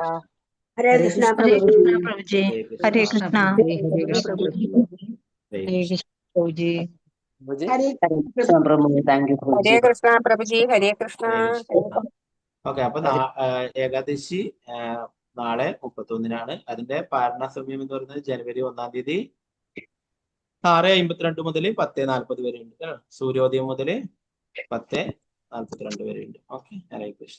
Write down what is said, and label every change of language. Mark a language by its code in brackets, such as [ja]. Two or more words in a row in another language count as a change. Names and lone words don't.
[hi] हरे कृष्णा प्रभु जी। हरे कृष्णा प्रभुजी। हरे कृष्णा प्रभु जी, हरे कृष्णा। [ml] ഓക്കെ, അപ്പൊ ഏകാദശി നാളെ 31-നാണ്. അതിന്റെ പാരണ സമയം എന്ന് പറയുന്നത് ജനുവരി 1-ാം തീയതി 6:52 മുതൽ 10:40 വരെ ഉണ്ട്. സൂര്യോദയം മുതൽ 10:42 വരെ ഉണ്ട്. ഓക്കെ, [hi] हरे कृष्ण.